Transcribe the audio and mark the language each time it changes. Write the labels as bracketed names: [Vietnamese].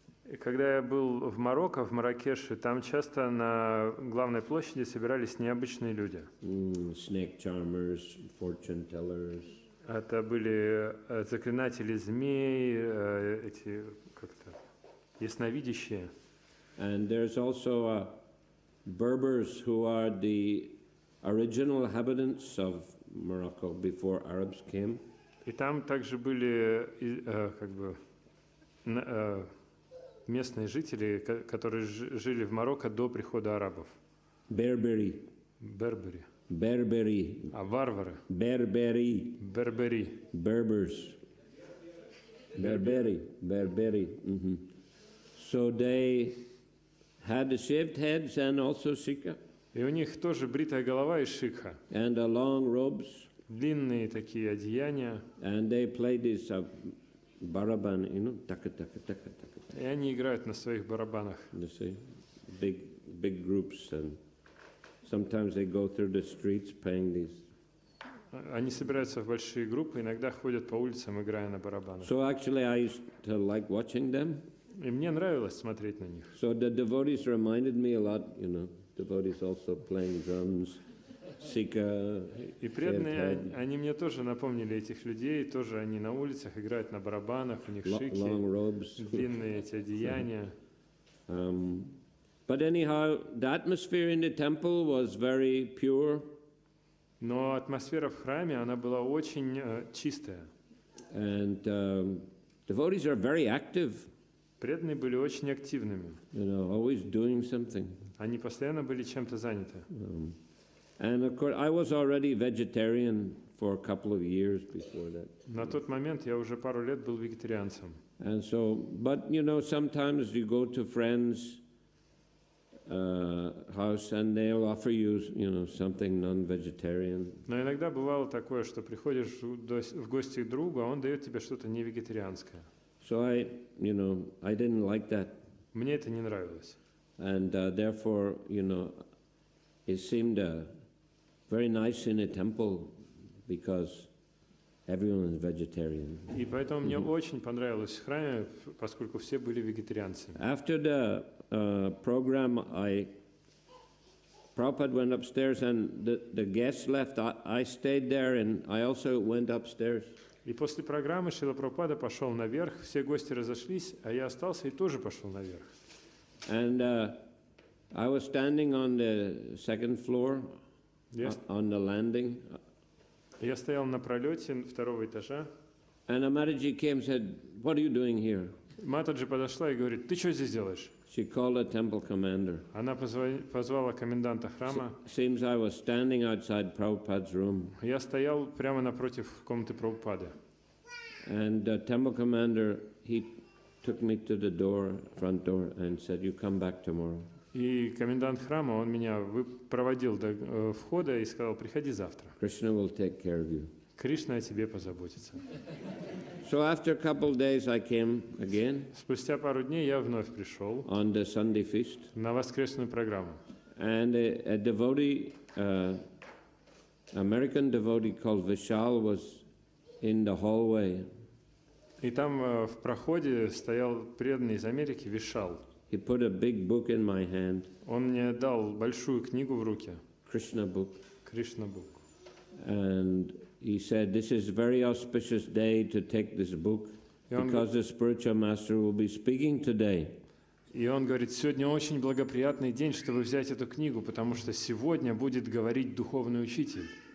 [Russian] И когда я был в Марокко, в Марракеше, там часто на главной площади собирались необычные люди. [English] Snake charmers, fortune tellers. [Russian] Это были заклинатели змей, эти как-то ясновидящие. [English] And there's also Berbers who are the original inhabitants of Morocco before Arabs came. [Russian] И там также были как бы местные жители, которые жили в Марокко до прихода арабов. Berberi. Бербери. Berberi. А варвары? Berberi. Бербери. Berbers. Berberi. Berberi. [English] So they had shaved heads and also sikha. [Russian] И у них тоже бритая голова и шикха. [English] And long robes. [Russian] Длинные такие одеяния. [English] And they played this baraban, you know, taka taka taka taka. [Russian] И они играют на своих барабанах. [English] You see, big groups, and sometimes they go through the streets playing these. [Russian] Они собираются в большие группы, иногда ходят по улицам, играя на барабанах. [English] So actually, I used to like watching them. [Russian] И мне нравилось смотреть на них. [English] So the devotees reminded me a lot, you know, devotees also playing drums, sikha. [Russian] И преданные, они мне тоже напомнили этих людей, тоже они на улицах играют на барабанах, у них шики, [English] long robes. [Russian] длинные эти одеяния. [English] But anyhow, the atmosphere in the temple was very pure. [Russian] Но атмосфера в храме, она была очень чистая. [English] And devotees are very active. [Russian] Преданные были очень активными. [English] You know, always doing something. [Russian] Они постоянно были чем-то заняты. [English] And of course, I was already vegetarian for a couple of years before that. [Russian] На тот момент я уже пару лет был вегетарианцем. [English] And so, but you know, sometimes you go to friends' house and they'll offer you, you know, something non-vegetarian. [Russian] Но иногда бывало такое, что приходишь в гости к другу, а он дает тебе что-то не вегетарианское. [English] So I didn't like that. [Russian] Мне это не нравилось. [English] And therefore, you know, it seemed very nice in a temple because everyone is vegetarian. [Russian] И поэтому мне очень понравилось в храме, поскольку все были вегетарианцами. [English] After the program, Prabhupada went upstairs and the guests left. I stayed there and I also went upstairs. [Russian] И после программы Шрила Прабхупада пошел наверх, все гости разошлись, а я остался и тоже пошел наверх. [English] And I was standing on the second floor, on the landing. [Russian] Я стоял на пролете второго этажа. [English] And Amaraji came and said, "What are you doing here?" [Russian] Матаджи подошла и говорит: "Ты что здесь делаешь?" [English] She called the temple commander. [Russian] Она позвала коменданта храма. [English] Seems I was standing outside Prabhupada's room. [Russian] Я стоял прямо напротив комнаты Прабхупады. [English] And the temple commander, he took me to the front door, and said, "You come back tomorrow." [Russian] И комендант храма, он меня проводил до входа и сказал: "Приходи завтра. [English] Krishna will take care of you. [Russian] Кришна о тебе позаботится." [English] So after a couple of days, I came again. [Russian] Спустя пару дней я вновь пришел [English] on the Sunday feast. [Russian] На воскресную программу. [English] And a devotee, American devotee called Vishal, was in the hallway. [Russian] И там в проходе стоял преданный из Америки Вишал. [English] He put a big book in my hand. [Russian] Он мне дал большую книгу в руки. [English] Krishna book. Krishna book. And he said, "This is a very auspicious day to take this book because the spiritual master will be speaking today." [Russian] И он говорит: "Сегодня очень благоприятный день, чтобы взять эту книгу, потому что сегодня будет говорить духовный учитель."